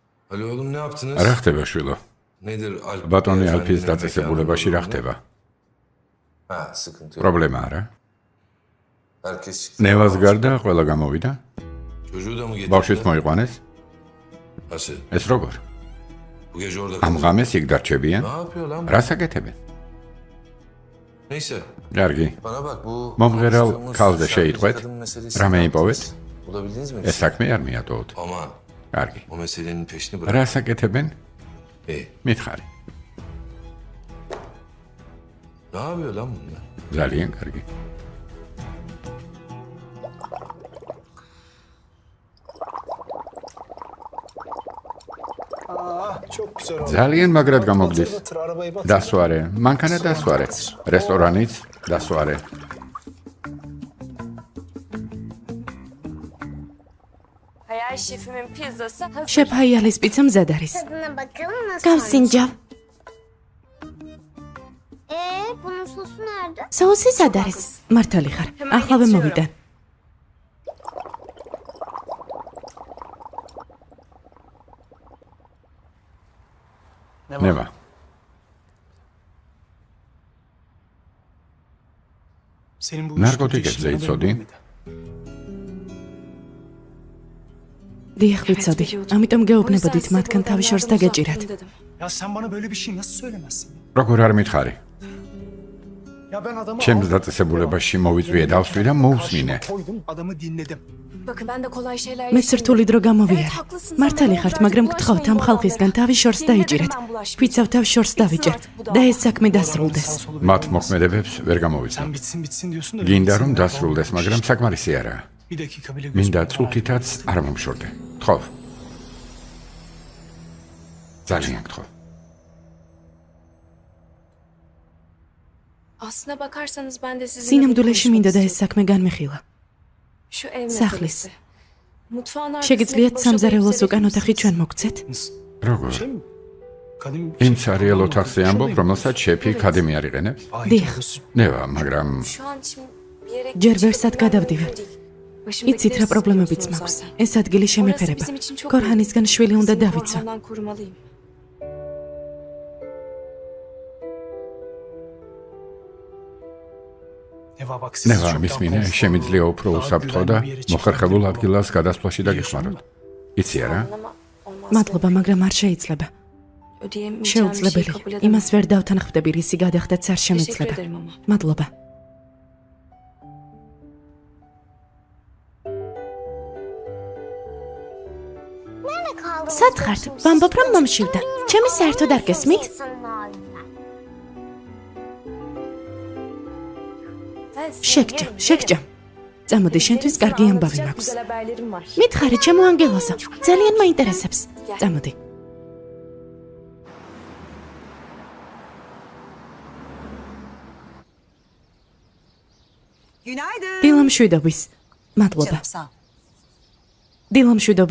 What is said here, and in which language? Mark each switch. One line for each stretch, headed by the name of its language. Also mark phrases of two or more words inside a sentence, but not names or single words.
Turkish: Alo oğlum ne yaptınız?
Georgian: რა ხდება შვილო?
Turkish: Nedir Alp?
Georgian: ბატონი
Turkish: Beyefendinin
Georgian: ალფის
Turkish: mekanı
Georgian: დაწესებულებაში რა
Turkish: durumu?
Georgian: ხდება?
Turkish: Ha sıkıntı yok.
Georgian: პრობლემა არა.
Turkish: Herkes çıktı.
Georgian: ნევას გარდა ყველა გამოვიდა.
Turkish: Çocuğu da mı
Georgian: ბავშვის
Turkish: getirdiler?
Georgian: მოიყვანეს?
Turkish: Nasıl?
Georgian: ეს როგორ?
Turkish: Bu gece orada
Georgian: ამ
Turkish: kalacak.
Georgian: ღამეს იქ დარჩებიან?
Turkish: Ne yapıyor lan?
Georgian: რას აკეთებენ?
Turkish: Neyse.
Georgian: კარგი.
Turkish: Bana bak bu...
Georgian: მომღერალ
Turkish: konuştuğumuz
Georgian: ქალზე
Turkish: şarkıcı
Georgian: შეიტყვეთ.
Turkish: kadın meselesi
Georgian: რამე
Turkish: ne
Georgian: იპოვეთ?
Turkish: yaptınız? Bulabildiniz mi?
Georgian: ეს საქმე არ მიატოვოთ.
Turkish: Aman.
Georgian: კარგი.
Turkish: O meselenin peşini bırak.
Georgian: რას აკეთებენ?
Turkish: İyi.
Georgian: მითხარი.
Turkish: Ne yapıyor lan bunlar?
Georgian: ძალიან კარგი.
Turkish: Çok güzel oldu.
Georgian: ძალიან მაგრად გამოგდის.
Turkish: Batır batır arabayı batır.
Georgian: დასვარე, მანქანა დასვარე. რესტორანიც დასვარე.
Turkish: Hayal şefimin pizzası hazır.
Georgian: შეფ ჰაიალის პიცა მზად არის.
Turkish: Tadına bakalım nasıl
Georgian: გავსინჯავ.
Turkish: Bunun sosu nerede?
Georgian: Соуси სად არის? მართალი ხარ. ახლავე მოვიდა. ნევა.
Turkish: Senin bu
Georgian: ნარკოტიკებზე იცოდი? დიახ, ვიცოდი. ამიტომ გეუბნებოდით მათგან თავი შორს დაგეჭირათ.
Turkish: Ya sen bana böyle bir şey nasıl söylemezsin?
Georgian: როგორ არ მითხარი?
Turkish: Ya ben adamı
Georgian: ჩემს დაწესებულებაში მოვიწვიე დავსვი და მოусმინე.
Turkish: koydum, adamı dinledim. Bakın ben de kolay şeyler
Georgian: მეც რთული დრო გამოვიარე. მართალი ხართ, მაგრამ გთხოვთ ამ ხალხისგან თავი შორს დაიჭირეთ. ვიცავ თავ შორს დავიჭერ და ეს საქმე დასრულდეს. მათ მოქმედებებს ვერ გამოვიცნობ.
Turkish: Sen bitsin bitsin diyorsun da...
Georgian: გინდა რომ დასრულდეს, მაგრამ საკმარისი არაა.
Turkish: Bir dakika bile
Georgian: მინდა წუთითაც არ მომშორდე. გთხოვ. ძალიან გთხოვ.
Turkish: Aslına bakarsanız ben de sizinle
Georgian: სინამდვილეში მინდა და ეს საქმე განმეხილა.
Turkish: Şu ev
Georgian: სახლის.
Turkish: meselesi. Mutfağın
Georgian: შეგიძლიათ
Turkish: arkasındaki
Georgian: სამზარეულოს
Turkish: boşa
Georgian: უკან ოთახი ჩვენ მოგცეთ? როგორ?
Turkish: Şey mi? Kadim...
Georgian: იმ ცარიელ ოთახზე ამბობ, რომელსაც შეფი ქადემი არ იყენებს? დიახ. ნევა, მაგრამ
Turkish: Şu an şimdi bir yere
Georgian: ჯერ
Turkish: gidecek
Georgian: ვერსად
Turkish: kadar
Georgian: გადავდივარ.
Turkish: mümkün değil. Başımdakileri
Georgian: იცით რა
Turkish: siz
Georgian: პრობლემებიც
Turkish: biliyorsunuz
Georgian: მაქვს.
Turkish: zaten.
Georgian: ეს ადგილი
Turkish: Orası
Georgian: შემეფერება.
Turkish: bizim için çok
Georgian: ქორჰანისგან შვილი უნდა
Turkish: Seni
Georgian: დავიცვა.
Turkish: Korhan'dan korumalıyım.
Georgian: ნევა, მისმინე, შემიძლია უფრო უსაფრთხო და მოხერხებულ ადგილას გადასვლაში დაგეხმაროთ. იცი არა?
Turkish: Ama olmaz.
Georgian: მადლობა, მაგრამ არ შეიძლება.
Turkish: Ödeyemeyeceğim bir şey
Georgian: შეუძლებელი.
Turkish: kabul edemem.
Georgian: იმას ვერ დავთანხმდები, რისი გადახდაც არ
Turkish: Teşekkür
Georgian: შემეძლება.
Turkish: ederim ama.
Georgian: მადლობა.
Turkish: Nerede kaldı?
Georgian: სათხართ, ვამბობ რომ მომშივდა. ჩემი საერთოდ არ გესმით? შეგჭა, შეგჭა. წამოდი, შენთვის კარგი ამბავი მაქვს.
Turkish: Güzel haberlerim var.
Georgian: მითხარი, ჩემო ანგელოზო, ძალიან მაინტერესებს. წამოდი.
Turkish: Günaydın.
Georgian: დილამშვიდობის. მადლობა.
Turkish: Canım, sağ ol.
Georgian: დილამშვიდობის.